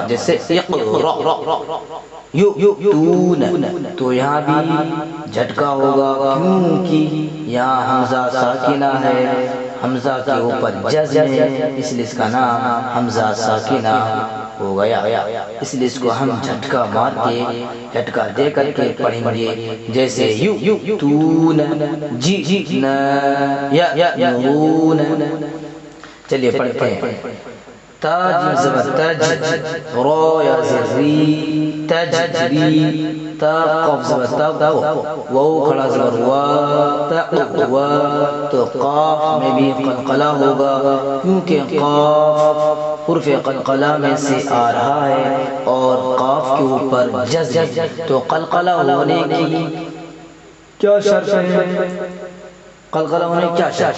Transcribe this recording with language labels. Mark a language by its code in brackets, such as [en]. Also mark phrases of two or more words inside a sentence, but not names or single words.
[ur] جیسے [ar] اقرا یؤتون، [ur] تو یہاں بھی جھٹکا ہوگا کیونکہ یہاں حمزہ ساکنہ ہے، حمزہ کے اوپر جزم ہے، اس لیے اس کا نام حمزہ ساکنہ ہو گیا. اس لیے اس کو ہم جھٹکا مار کے جھٹکا دے کر کے پڑھیں گے. جیسے [ar] یؤتون، جئنا یأمرون. [ur] چلیے پڑھتے ہیں. تا جیم زبر تج، را زری تجری. تا قاف زبر تا، واو کھڑا زبر وا، تا وا. تو قاف میں بھی قلقلہ ہوگا کیونکہ قاف حرف قلقلہ میں سے آ رہا ہے اور قاف کے اوپر جزم. تو قلقلہ ہونے کی کیا شرط ہے؟ قلقلہ ہونے کی کیا شرط ہے؟